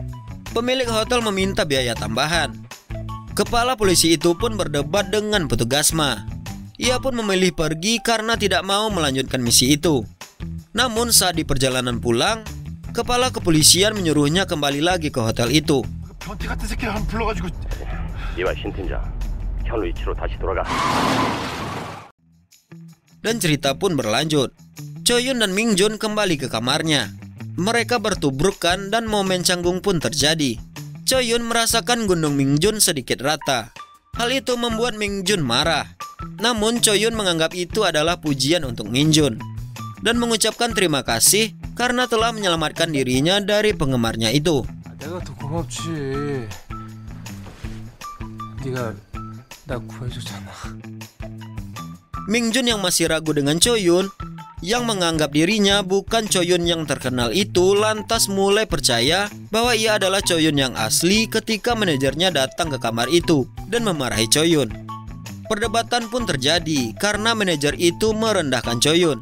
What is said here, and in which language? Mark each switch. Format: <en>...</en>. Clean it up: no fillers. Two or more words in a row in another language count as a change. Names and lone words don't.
<id>Pemilik hotel meminta biaya tambahan. Kepala polisi itu pun berdebat dengan petugas MA. Ia pun memilih pergi karena tidak mau melanjutkan misi itu. Namun saat di perjalanan pulang, kepala kepolisian menyuruhnya kembali lagi ke hotel itu.</id> <ko>변태 같은 새끼를 한 불러가지고. 이와 신 팀장, 현우 위치로 다시 돌아가.</ko> <id>Dan cerita pun berlanjut. Choyun dan Mingjun kembali ke kamarnya. Mereka bertubrukan dan momen canggung pun terjadi. Choyun merasakan gunung Mingjun sedikit rata. Hal itu membuat Mingjun marah. Namun Choyun menganggap itu adalah pujian untuk Mingjun dan mengucapkan terima kasih karena telah menyelamatkan dirinya dari penggemarnya itu.</id> <ko>내가 더 고맙지. 네가 나 구해줬잖아.</ko> <id>Mingjun yang masih ragu dengan Choyun, yang menganggap dirinya bukan Choyun yang terkenal itu, lantas mulai percaya bahwa ia adalah Choyun yang asli ketika manajernya datang ke kamar itu dan memarahi Choyun. Perdebatan pun terjadi karena manajer itu merendahkan Choyun.</id>